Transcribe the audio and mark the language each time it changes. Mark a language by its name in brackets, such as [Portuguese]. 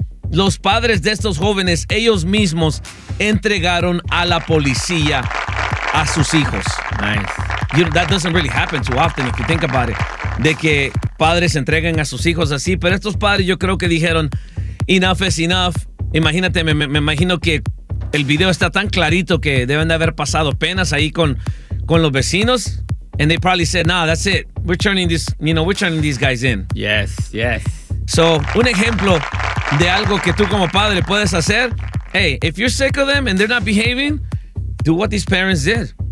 [Spanish] Los padres de estos jóvenes, ellos mismos, entregaron a la policía a sus hijos. [English] Nice. That doesn't really happen too often if you think about it. [Spanish] De que padres entreguen a sus hijos así. Pero estos padres yo creo que dijeron, [English] enough is enough. [Spanish] Imagínate, me imagino que el video está tan clarito que deben de haber pasado penas ahí con los vecinos. [English] And they probably said, nah, that's it. We're turning these guys in. Yes, yes. [Spanish] So, un ejemplo de algo que tú como padre puedes hacer. [English] Hey, if you're sick of them and they're not behaving, do what these parents did.